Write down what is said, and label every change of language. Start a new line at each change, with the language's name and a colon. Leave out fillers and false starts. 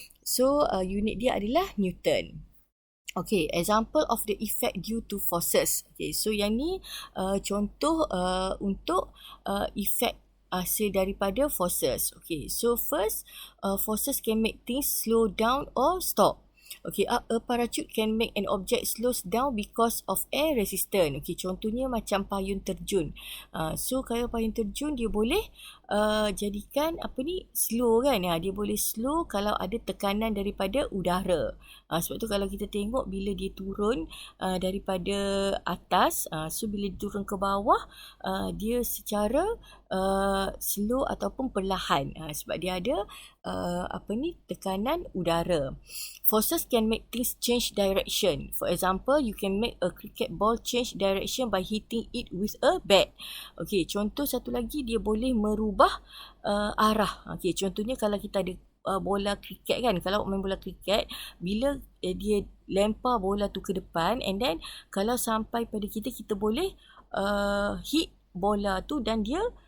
Malay: So unit dia adalah Newton.
English: Okay, example of the effect due to forces.
Malay: Okay, so yang ni contoh untuk effect hasil daripada forces.
English: Okay, so first, forces can make things slow down or stop. Okay, a parachute can make an object slows down because of air resistance.
Malay: Okay, contohnya macam payung terjun. So kalau payung terjun dia boleh jadikan slow kan. Dia boleh slow kalau ada tekanan daripada udara. Sebab tu kalau kita tengok bila dia turun daripada atas, so bila dia turun ke bawah, dia secara slow ataupun perlahan, sebab dia ada tekanan udara.
English: Forces can make things change direction. For example, you can make a cricket ball change direction by hitting it with a bat.
Malay: Okay, contoh satu lagi, dia boleh merubah arah. Okay, contohnya kalau kita ada bola kriket kan, kalau main bola kriket, bila dia lempar bola tu ke depan, and then kalau sampai pada kita boleh hit bola tu dan dia